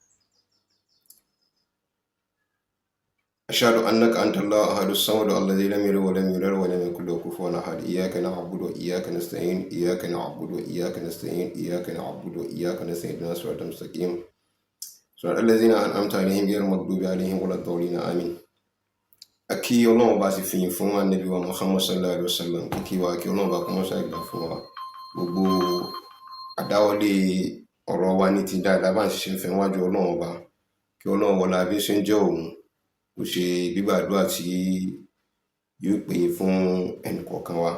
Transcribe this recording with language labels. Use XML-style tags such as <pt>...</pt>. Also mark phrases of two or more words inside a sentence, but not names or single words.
<ar>أشهد أنك أنت الله أحد الصمد الذي لم يلد ولم يولد ولم يكن له كفوا أحد. إياك نعبد وإياك نستعين إياك نعبد وإياك نستعين إياك نعبد وإياك نستعين اهدنا الصراط المستقيم صراط الذين أنعمت عليهم غير المغضوب عليهم ولا الضالين آمين.</ar> <yo>Akí Ọlọ́run bá ti fìyìn fún Ànábì wa Muhammad</yo> <ar>صلى الله عليه وسلم,</ar> <yo>kí Ọlọ́run bá kọ́ mọ́ṣá ìgbà fún wa gbogbo àdáwọlé ọ̀rọ̀ wa ní ti dáadáa bá ń ṣiṣẹ́ fẹ́ wájú Ọlọ́run bá, kí Ọlọ́run wọlá bí ṣe ń jẹ́ òun ó ṣe gbígbàdúrà tí yóò pè fún ẹnìkọ̀ọ̀kan wa.</yo>